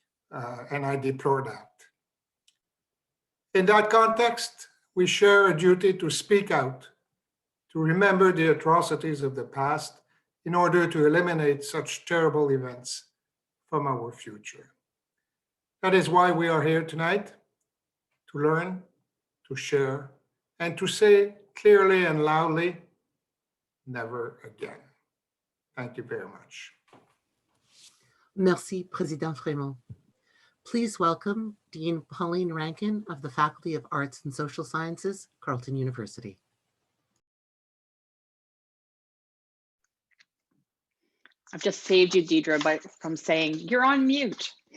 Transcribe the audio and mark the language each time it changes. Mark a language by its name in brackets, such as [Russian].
[English] And I deplore that. In that context, we share a duty to speak out, to remember the atrocities of the past in order to eliminate such terrible events from our future. That is why we are here tonight, to learn, to share, and to say clearly and loudly, never again. Thank you very much. [French] Merci, Président Frémont. [English] Please welcome Dean Pauline Rankin of the Faculty of Arts and Social Sciences, Carleton University. I've just saved you, Deidre, from saying you're on mute.